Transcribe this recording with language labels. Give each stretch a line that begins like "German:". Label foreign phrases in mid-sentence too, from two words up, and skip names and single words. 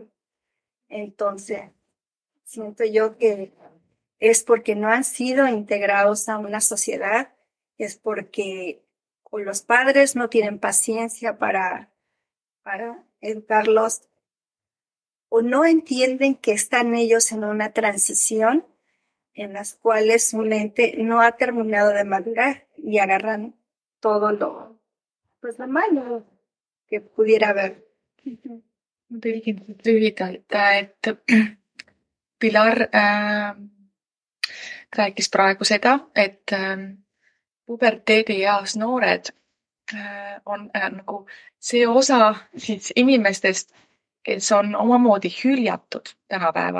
Spanish: Entonces, siento yo que es porque no han sido integrados a una sociedad, es porque o los padres no tienen paciencia para educarlos, o no entienden que están ellos en una transición en las cuales su mente no ha terminado de madurar y agarran todo lo malo que pudiera haber.
Estonian: Ma tõlgin lühidalt, et Pilar rääkis praegu seda, et puberteedieas noored on nagu see osa siis inimestest, kes on omamoodi hüljatud tänapäeval.